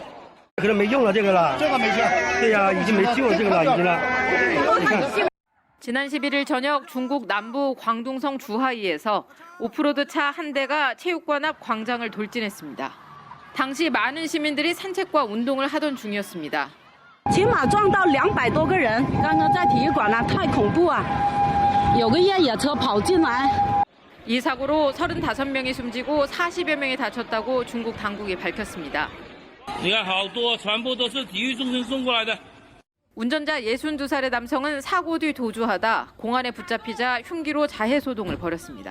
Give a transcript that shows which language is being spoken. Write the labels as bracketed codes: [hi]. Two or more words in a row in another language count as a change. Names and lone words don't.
[ko] 지난 11일 저녁 중국 남부 광둥성 주하이에서 오프로드 차 한 대가 체육관 앞 광장을 돌진했습니다. 당시 많은 시민들이 산책과 운동을 하던 중이었습니다. [zh] 起码撞到200多个人，刚刚在体育馆呢，太恐怖啊！有个越野车跑进来。 [ko] 이 사고로 35명이 숨지고 40여 명이 다쳤다고 중국 당국이 밝혔습니다. 운전자 62살의 남성은 사고 뒤 도주하다 공안에 붙잡히자 흉기로 자해소동을 벌였습니다.